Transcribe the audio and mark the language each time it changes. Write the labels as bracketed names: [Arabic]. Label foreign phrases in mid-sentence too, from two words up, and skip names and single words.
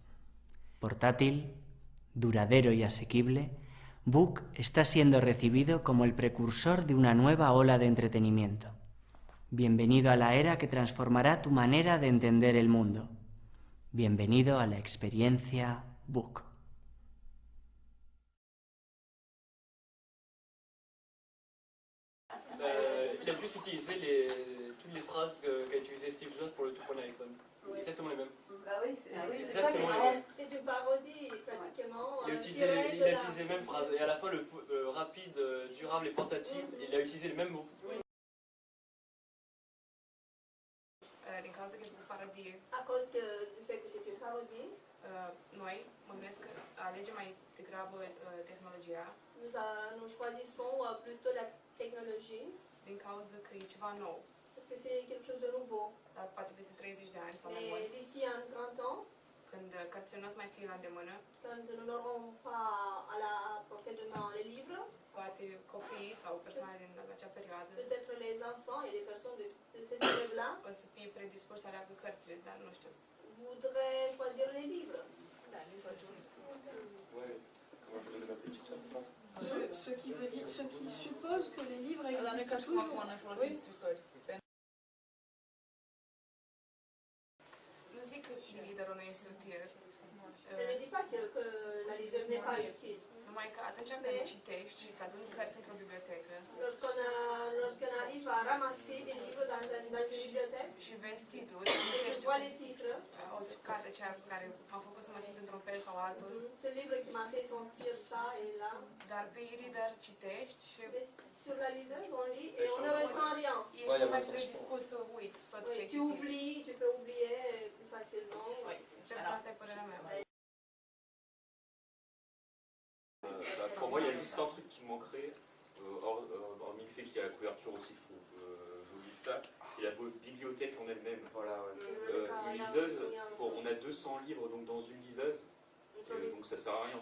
[Spanish] Portátil, duradero y asequible, Book está siendo recibido como el precursor de una nueva ola de entretenimiento. Bienvenido a la era que transformará tu manera de entender el mundo. Bienvenido a la experiencia Book. [French] Il a juste utilisé toutes les phrases qu'a utilisé Steve Jobs pour le tout premier iPhone. Exactement les mêmes. Bah oui, Exactement les mêmes. c'est une parodie pratiquement. Il a utilisé les mêmes phrases. Et à la fin, le rapide, durable et portatif, il a utilisé les mêmes mots. [Romanian] Din cauza că e o parodie, [French] À cause du fait que c'est une parodie, [Romanian] noi mă gândesc că alegem mai degrabă tehnologia [French] nous choisissons plutôt la technologie. [Romanian] Din cauza că e ceva nou. [French] Parce que c'est quelque chose de nouveau. [Romanian] Dar poate peste 30 de ani sau mai mult. [French] Et d'ici à 30 ans, [Romanian] când cărțile nu o să mai fie la îndemână, [French] quand nous n'aurons pas à la portée de main les livres, [Romanian] poate copiii sau persoane din acea perioadă [French] peut-être les enfants et les personnes de cette période-là [Romanian] o să fie predispuși să aleagă cărțile, dar nu știu. [French] voudraient choisir les livres. [Romanian] Da, din Crăciun. [French] Ce qui suppose que les livres existent toujours. [Romanian] Nu zic că liderul nu este util. [French] Je ne dis pas que la lecture n'est pas utile. [Romanian] Numai că atunci când citești și îți aduni cărți într-o bibliotecă [French] Lorsqu'on arrive à ramasser des livres dans une bibliothèque [Romanian] și vezi titlul, [French] je vois les titres, [Romanian] o carte care m-a făcut să mă simt într-un fel sau altul. [French] ce livre qui m'a fait sentir ça et là. [Romanian] Dar pe e-reader citești și [French] sur la liseuse on lit et on ne ressent rien. [Romanian] Ești mai predispus să uiți tot ce [French] tu oublies, tu peux oublier plus facilement. [Romanian] Cel puțin asta e părerea mea. [French] Pour moi, il y a juste un truc qui manquerait, hormis le fait qu'il y a la couverture aussi, je trouve jolie ça, c'est la bibliothèque en elle-même. Voilà, une liseuse, on a 200 livres donc dans une liseuse, donc ça sert à rien.